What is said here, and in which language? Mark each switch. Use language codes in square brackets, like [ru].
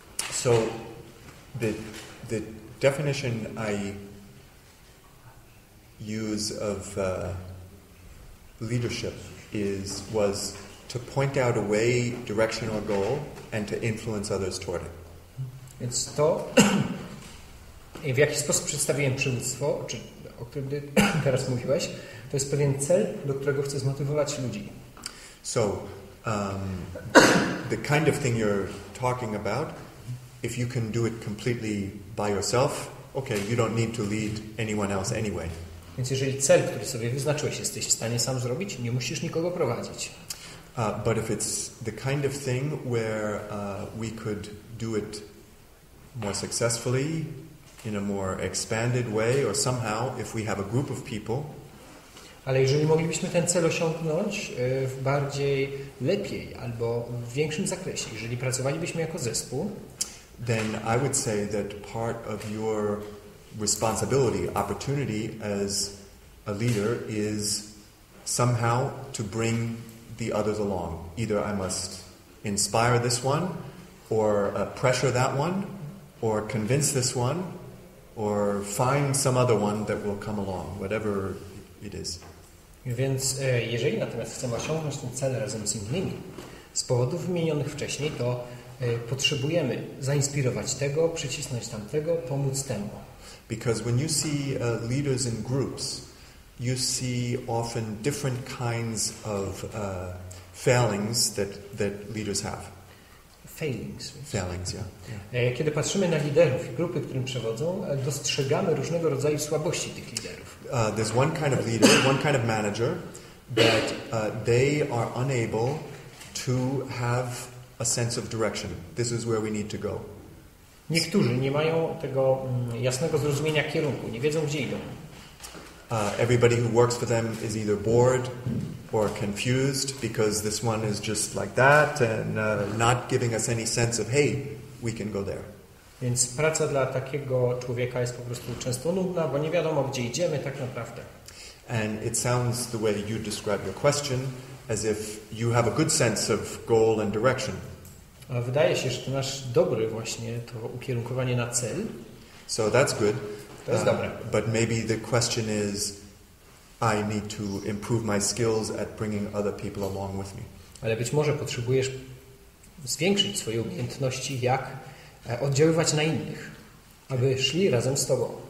[en] So, the definition I use of leadership was to point out a way, direction, or goal, and to influence others toward it. [pl] Więc to, w jaki sposób przedstawiłem przywództwo, o którym teraz mówiłeś, to jest pewien cel, do którego chcę zmotywować ludzi. [en] So, the kind of thing you're talking about, if you can do it completely by yourself, okay, you don't need to lead anyone else anyway. [pl] Więc jeżeli cel, który sobie wyznaczyłeś, jesteś w stanie sam zrobić, nie musisz nikogo prowadzić. [en] But if it's the kind of thing where we could do it more successfully, in a more expanded way, or somehow, if we have a group of people. [pl] Ale jeżeli moglibyśmy ten cel osiągnąć w bardziej lepiej albo w większym zakresie, jeżeli pracowalibyśmy jako zespół, [en] then I would say that part of your responsibility, opportunity as a leader is somehow to bring the others along. Either I must inspire this one, or pressure that one, or convince this one, or find some other one that will come along, whatever it is. [pl] Więc jeżeli natomiast chcemy osiągnąć ten cel razem z innymi, z powodów wymienionych wcześniej, to potrzebujemy zainspirować tego, przycisnąć tamtego, pomóc temu. [en] Because when you see leaders in groups, you see often different kinds of failings that leaders have. Failings, yeah. [pl] Kiedy patrzymy na liderów i grupy, którym przewodzą, dostrzegamy różnego rodzaju słabości tych liderów. [en] There's one kind of leader, one kind of manager that they are unable to have a sense of direction. This is where we need to go. [pl] Niektórzy nie mają tego jasnego zrozumienia kierunku, nie wiedzą, gdzie idą. [en] Everybody who works for them is either bored or confused because this one is just like that and not giving us any sense of, hey, we can go there. [pl] Więc praca dla takiego człowieka jest po prostu często nudna, bo nie wiadomo, gdzie idziemy tak naprawdę. [en] And it sounds the way you describe your question as if you have a good sense of goal and direction. [pl] Ale wydaje się, że ty masz dobry właśnie to ukierunkowanie na cel. [en] So that's good. [pl] To jest dobre. [en] But maybe the question is, I need to improve my skills at bringing other people along with me. [pl] Ale być może potrzebujesz zwiększyć swoje umiejętności, jak oddziaływać na innych, aby szli razem z tobą.